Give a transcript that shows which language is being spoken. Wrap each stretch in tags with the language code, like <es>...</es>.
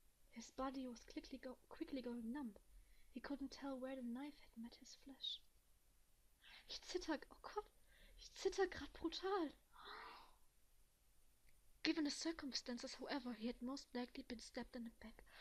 <en>His body was quickly going numb. He couldn't tell where the knife had met his flesh.</en> <de>Ich zitter, oh Gott, ich zitter gerade brutal.</de> <en>Given the circumstances, however, he had most likely been stabbed in the back.</en>